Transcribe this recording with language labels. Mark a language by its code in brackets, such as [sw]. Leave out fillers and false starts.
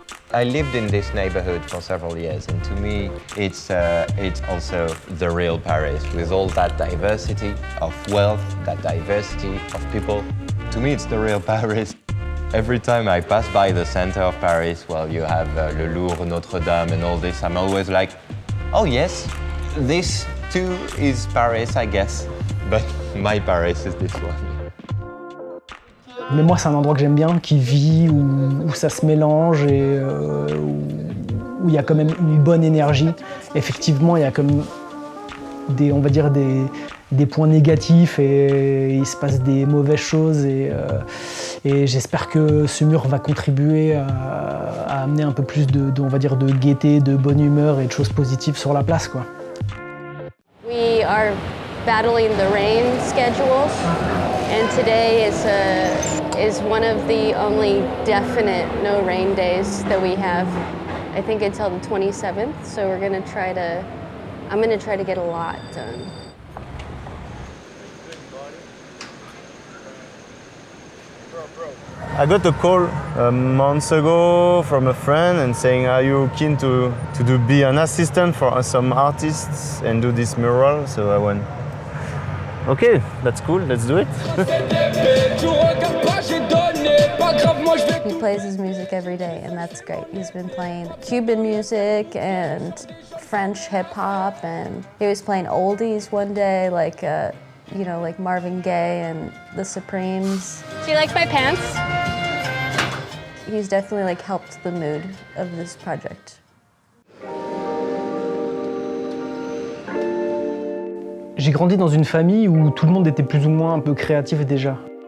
[en] I lived in this neighborhood for several years, and to me, it's also the real Paris, with all that diversity of wealth, that diversity of people. To me, it's the real Paris. Every time I pass by the center of Paris, well, you have Le Louvre, Notre Dame, and all this, I'm always like, oh yes, this too is Paris, I guess. But my Paris is this one. [fr] Mais moi, c'est un endroit que j'aime bien, qui vit, où ça se mélange et où il y a quand même une bonne énergie. Effectivement, il y a comme on va dire des points négatifs et il se passe des mauvaises choses. Et j'espère que ce mur va contribuer à amener un peu plus on va dire, de gaieté, de bonne humeur et de choses positives sur la place, quoi. [en] We are battling the rain schedules, and today is one of the only definite no rain days that we have. I think until the 27th, so I'm gonna try to get a lot done. I got a call months ago from a friend and saying, are you keen to be an assistant for some artists and do this mural? So I went, okay, that's cool, let's do it. He plays his music every day, and that's great. He's been playing Cuban music and French hip hop, and he was playing oldies one day, like like Marvin Gaye and the Supremes. She likes my pants. He's definitely like helped the mood of this project. [fr] J'ai grandi dans une famille où tout le monde était plus ou moins un peu créatif déjà.